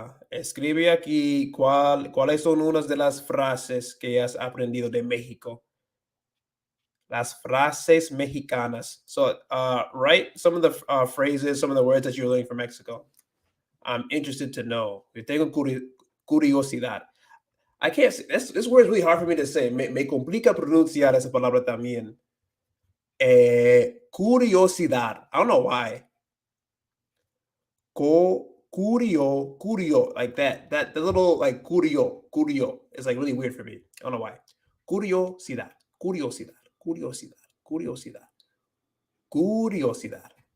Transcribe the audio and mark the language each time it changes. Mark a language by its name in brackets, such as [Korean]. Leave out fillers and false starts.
[Spanish] Escribe aquí cuáles son unas de las frases que has aprendido de México. Las frases mexicanas. [English] So, write some of the phrases, some of the words that you're learning from Mexico. I'm interested to know. [Spanish] Yo tengo curiosidad. [English] I can't say this word is really hard for me to say. [Spanish] Me complica pronunciar esa palabra también. [English] Curiosidad. I don't know why. Curio, like that. The little like curio is like really weird for me. I don't know why. [Spanish] Curiosidad, curiosidad, curiosidad, curiosidad, curiosidad.